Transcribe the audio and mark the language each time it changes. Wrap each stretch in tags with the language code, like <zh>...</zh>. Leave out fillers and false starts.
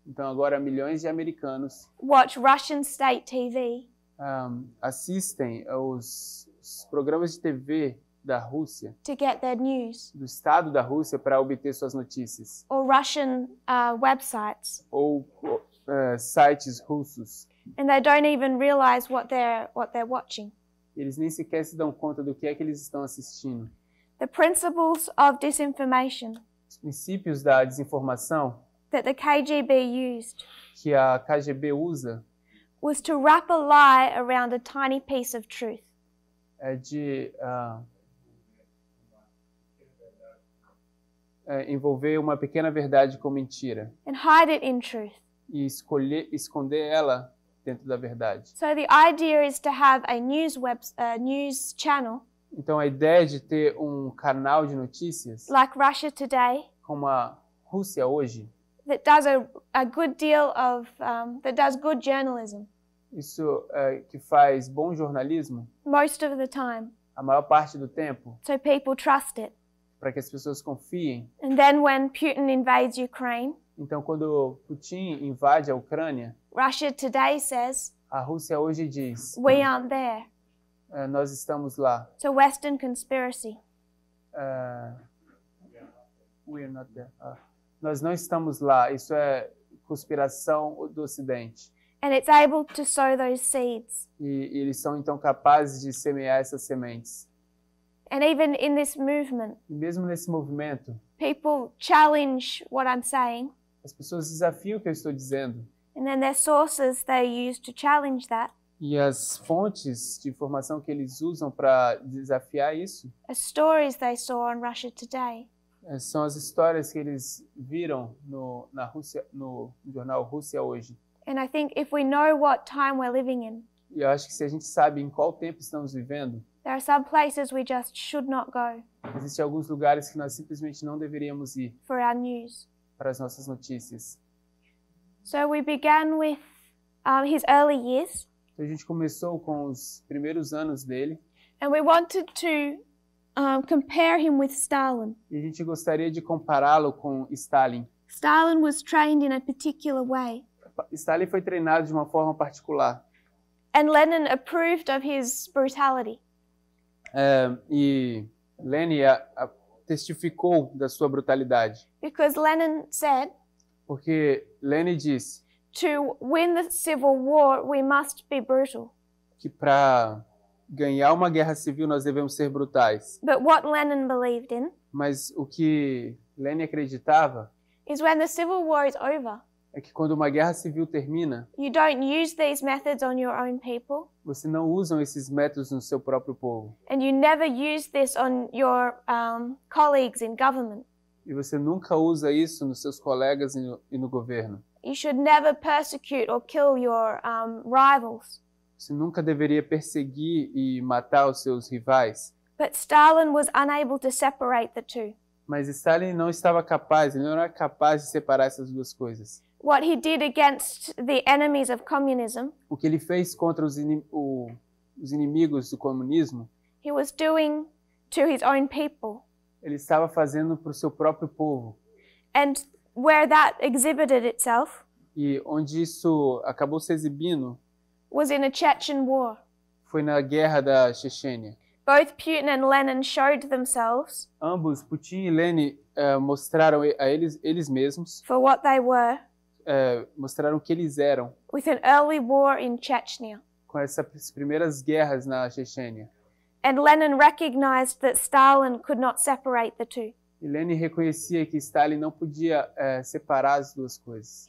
<pt>Então agora milhões de americanos</pt> <en>watch Russian state TV</en> <pt>assistem os programas de TV da Rússia,</pt> <en>to get their news,</en> <pt>do Estado da Rússia, para obter suas notícias,</pt> <en>or Russian websites,</en> <pt>ou sites russos.</pt> <en>and they don't even realize what they're watching.</en> <pt>Eles nem sequer se dão conta do que é que eles estão assistindo.</pt> <en>The principles of disinformation</en> <pt>Os princípios da desinformação</pt> <en>that the KGB used</en> <pt>que a KGB usa</pt> <en>was to wrap a lie around a tiny piece of truth.</en> <pt>é de envolver uma pequena verdade com mentira</pt> <en>And hide it in truth.</en> <pt>e esconder ela dentro da verdade.</pt> <en>So the idea is to have a news channel</en> <pt>Então a ideia de ter um canal de notícias</pt> <en>like Russia Today</en> <pt>como a Rússia hoje,</pt> <en>that does a good deal of that does good journalism</en> <pt>isso que faz bom jornalismo</pt> <en>most of the time,</en> <pt>a maior parte do tempo,</pt> <en>so people trust it.</en> <pt>para que as pessoas confiem.</pt> <en>And then when Putin invades Ukraine,</en> <pt>Então quando Putin invade a Ucrânia,</pt> <en>Russia Today says,</en> <pt>a Rússia hoje diz:</pt> <en>we aren't there.</en> <pt>nós estamos lá.</pt> <en>It's a Western conspiracy. We are not there.</en> <pt>Nós não estamos lá. Isso é conspiração do Ocidente.</pt> <en>And it's able to sow those seeds.</en> <pt>E eles são então capazes de semear essas sementes.</pt> <en>And even in this movement,</en> <pt>E mesmo nesse movimento,</pt> <en>people challenge what I'm saying,</en> <pt>as pessoas desafiam o que eu estou dizendo.</pt> <en>and then their sources they use to challenge that</en> <pt>E as fontes de informação que eles usam para desafiar isso</pt> <en>are stories they saw on Russia Today.</en> <pt>são as histórias que eles viram na Rússia, no jornal Rússia Hoje.</pt> <en>And I think if we know what time we're living in,</en> <pt>E eu acho que se a gente sabe em qual tempo estamos vivendo,</pt> <en>there are some places we just should not go</en> <pt>existem alguns lugares que nós simplesmente não deveríamos ir</pt> <en>for our news.</en> <pt>para as nossas notícias.</pt> <en>So we began with his early years,</en> <pt>Então a gente começou com os primeiros anos dele</pt> <en>and we wanted to compare him with Stalin.</en> <pt>e a gente gostaria de compará-lo com Stalin.</pt> <en>Stalin was trained in a particular way,</en> <pt>Stalin foi treinado de uma forma particular</pt> <en>and Lenin approved of his brutality.</en> <pt>E Lenin testificou da sua brutalidade,</pt> <en>Because Lenin said,</en> <pt>porque Lenin disse</pt> <en>to win the civil war, we must be brutal.</en> <pt>que para ganhar uma guerra civil nós devemos ser brutais.</pt> <en>But what Lenin believed in</en> <pt>Mas o que Lenin acreditava</pt> <en>is when the civil war is over,</en> <pt>é que quando uma guerra civil termina,</pt> <en>you don't use these methods on your own people,</en> <pt>você não usa esses métodos no seu próprio povo.</pt> <en>and you never use this on your colleagues in government.</en> <pt>E você nunca usa isso nos seus colegas e no governo.</pt> <en>You should never persecute or kill your rivals.</en> <pt>Você nunca deveria perseguir e matar os seus rivais.</pt> <en>But Stalin was unable to separate the two.</en> <pt>Mas Stalin não estava capaz, ele não era capaz de separar essas duas coisas.</pt> <en>What he did against the enemies of communism,</en> <pt>O que ele fez contra os inimigos do comunismo,</pt> <en>he was doing to his own people.</en> <pt>ele estava fazendo para o seu próprio povo.</pt> <en>And where that exhibited itself</en> <pt>E onde isso acabou se exibindo</pt> <en>was in a Chechen war.</en> <pt>foi na guerra da Chechênia.</pt> <en>Both Putin and Lenin showed themselves</en> <pt>Ambos, Putin e Lenin, mostraram a eles mesmos</pt> <en>for what they were,</en> <pt>mostraram o que eles eram</pt> <en>with an early war in Chechnya.</en> <pt>com essas primeiras guerras na Chechênia.</pt> <en>And Lenin recognized that Stalin could not separate the two.</en> <pt>E Lenin reconhecia que Stalin não podia separar as duas coisas.</pt>